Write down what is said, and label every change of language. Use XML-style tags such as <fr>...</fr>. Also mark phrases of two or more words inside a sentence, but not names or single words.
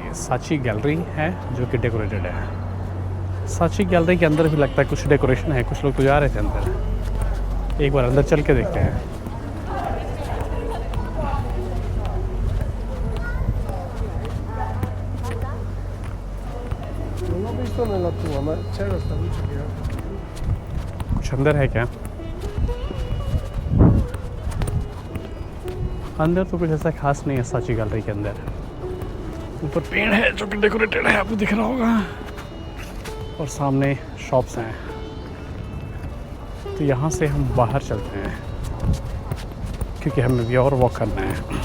<hi>ये साची गैलरी है जो कि डेकोरेटेड है। साची गैलरी के अंदर भी लगता है कुछ डेकोरेशन है। कुछ लोग तो जा रहे थे अंदर। एक बार अंदर चल के देखते हैं।</hi> <it>Non l'ho visto nella tua, ma c'era sta luce che...</it> <hi>कुछ अंदर है क्या? अंदर तो कुछ ऐसा खास नहीं है साची गैलरी के अंदर। ऊपर पेड़ है जो कि डेकोरेटेड है, आपको दिख रहा होगा, और सामने शॉप्स हैं। तो यहाँ से हम बाहर चलते हैं क्योंकि हमें भी और वॉक करना है।</hi>